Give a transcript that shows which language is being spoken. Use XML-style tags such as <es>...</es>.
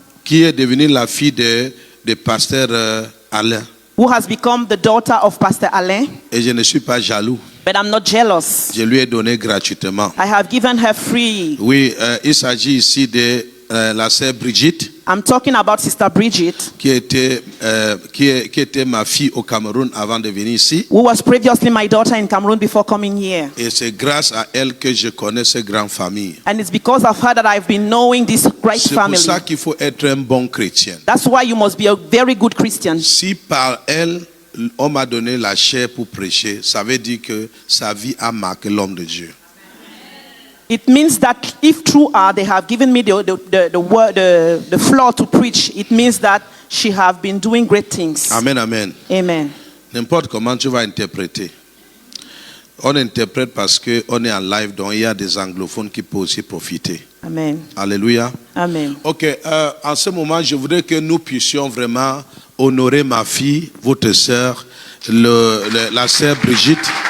<fr>est devenue la fille de pasteur Alain.</fr> <en>who has become the daughter of Pastor Alain.</en> <fr>Et je ne suis pas jaloux.</fr> <en>But I'm not jealous.</en> <fr>Je lui ai donné gratuitement.</fr> <en>I have given her free.</en> <fr>Oui, il s'agit ici de la sœur Brigitte,</fr> <en>I'm talking about Sister Bridget,</en> <fr>qui était ma fille au Cameroun avant de venir ici.</fr> <en>who was previously my daughter in Cameroon before coming here.</en> <fr>Et c'est grâce à elle que je connais cette grande famille.</fr> <en>And it's because of her that I've been knowing this great</en> <fr>C'est pour</fr> <en>family.</en> <fr>ça qu'il faut être un bon chrétien.</fr> <en>That's why you must be a very good Christian.</en> <fr>Si par elle, on m'a donné la chair pour prêcher, ça veut dire que sa vie a marqué l'homme de Dieu.</fr> <en>It means that if through her they have given me the floor to preach, it means that she have been doing great things. Amen, amen. Amen.</en> <fr>N'importe comment tu vas interpréter. On interprète parce qu'on est en live, donc il y a des anglophones qui peuvent aussi profiter. Amen. Alléluia. Amen. Ok, en ce moment, je voudrais que nous puissions vraiment honorer ma fille, votre sœur, la sœur Brigitte.</fr>